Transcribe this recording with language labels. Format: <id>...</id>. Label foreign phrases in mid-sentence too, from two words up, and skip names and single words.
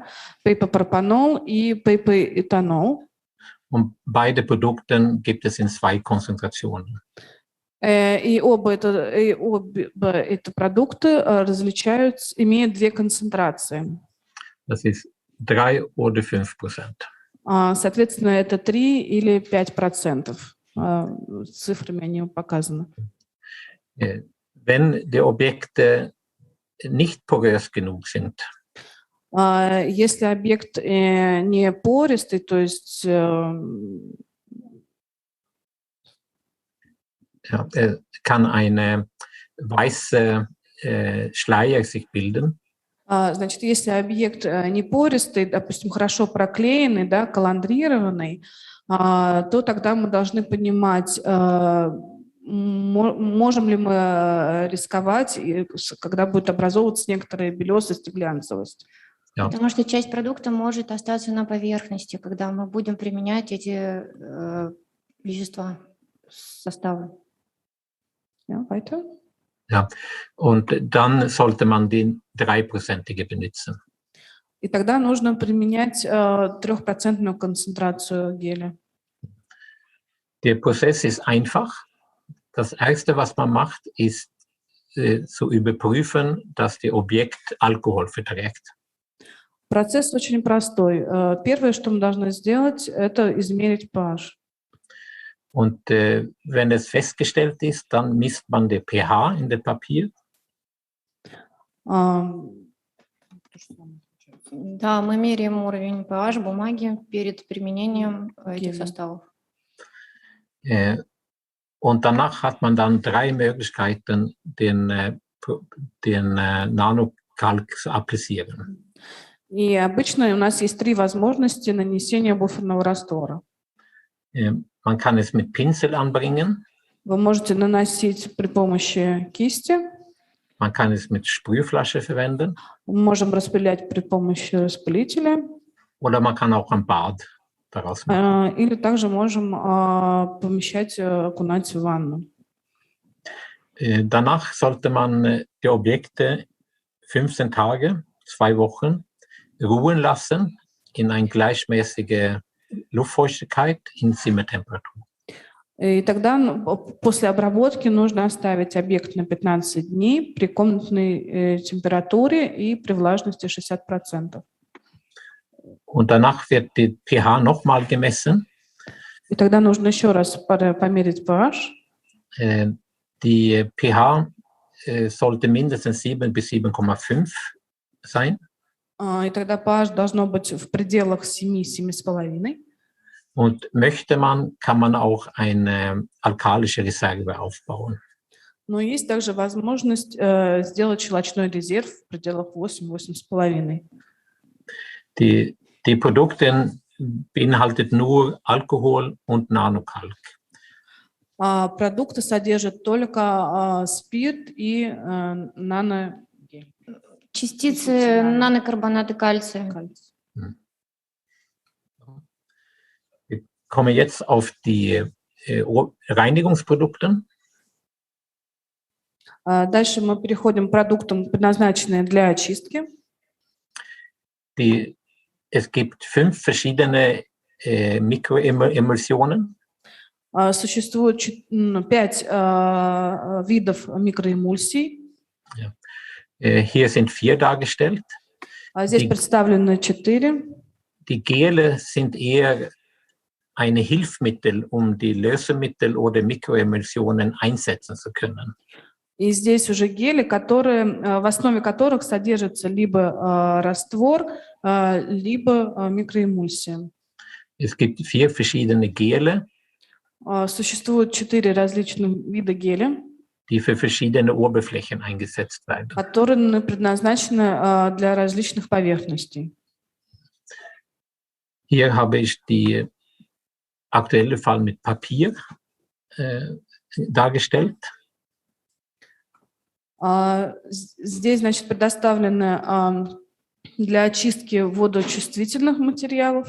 <ru>Пейпопропанол и пейпоэтанол.</ru> <de>Und beide Produkte gibt es in 2 Konzentrationen.</de> <ru>И оба эти продукты различаются, имеют 2 концентрации.</ru> <de>Das ist 3 oder 5%.</de> <ru>Соответственно, это 3 или 5%. Цифрами они показаны.</ru> <de>Wenn die Objekte nicht porös genug sind,</de> <ru>если объект не пористый, то есть</ru> <de>kann eine weiße Schleier sich bilden.</de> <ru>Значит, если объект не пористый, допустим, хорошо проклеенный, да, коландрированный, то тогда мы должны понимать, можем ли мы рисковать, когда будет образовываться некоторая белесость и глянцевость. Потому что часть продукта может остаться на поверхности, когда мы будем применять эти вещества, составы.</ru> <de>Weiter? Ja, und dann sollte man die 3%ige benutzen.</de> <ru>И тогда нужно применять 3% концентрацию геля.</ru> <de>Der Prozess ist einfach. Das Erste, was man macht, ist zu überprüfen, dass das Objekt Alkohol verträgt.</de> <ru>Процесс очень простой. Первое, что мы должны сделать, это измерить pH.</ru> <de>Und wenn es festgestellt ist, dann misst man den pH in dem Papier.</de> <ru>Да, мы меряем уровень pH бумаги перед применением этих составов.</ru> <de>Und danach hat man dann 3 Möglichkeiten, den Nanokalk zu applizieren.</de> <ru>И обычно у нас есть 3 возможности нанесения буферного раствора.</ru> <de>Man kann es mit Pinsel anbringen.</de> <ru>Вы можете наносить при помощи кисти.</ru> <de>Man kann es mit Sprühflasche verwenden.</de> <ru>Мы можем распылять при помощи распылителя.</ru> <de>Oder man kann auch am Bad daraus machen.</de> <ru>Или также можем помещать, окунать в ванну.</ru> <de>Danach sollte man die Objekte 15 Tage, 2 Wochen ruhen lassen in eine gleichmäßige Luftfeuchtigkeit in Zimmertemperatur.</de> <ru>И тогда после обработки нужно оставить объект на 15 дней при комнатной температуре и при влажности 60%.</ru> <de>Und danach wird die pH nochmal gemessen.</de> <ru>И тогда нужно еще раз померить pH.</ru> <de>Die pH sollte mindestens 7 bis 7,5 sein.</de> <ru>И тогда pH должно быть в пределах 7-7,5.</ru> <de>Und möchte man, kann man auch eine alkalische Reserve aufbauen.</de> <ru>Но есть также возможность сделать щелочной резерв в пределах 8-8,5.</ru> <de>Die Produkte beinhaltet nur Alkohol und Nanokalk.</de> <ru>Продукты содержат только спирт и наногель. Частицы нанокарбоната кальция.</ru> <de>Wir kommen jetzt auf die Reinigungsprodukte.</de> <ru>Дальше мы переходим к продуктам, предназначенным для очистки.</ru> <de>Es gibt 5 verschiedene Mikroemulsionen.</de> <ru>Существует 5 видов микроэмульсий.</ru> <de>Hier sind 4 dargestellt.</de> <ru>Здесь представлены 4.</ru> <de>Die Gele sind eher eine Hilfsmittel, um die Lösemittel oder Mikroemulsionen einsetzen zu können.</de> <ru>И здесь уже гели, в основе которых содержится либо раствор, либо микроэмульсия.</ru> <de>Es gibt 4 verschiedene Gele.</de> <ru>Существует 4 различных вида геля,</ru> <de>die für verschiedene Oberflächen eingesetzt werden.</de> <ru>которые предназначены для различных поверхностей.</ru> <de>Hier habe ich die aktuelle Fall mit Papier dargestellt.</de> <ru>Здесь, значит, предоставлены для очистки водочувствительных материалов.</ru>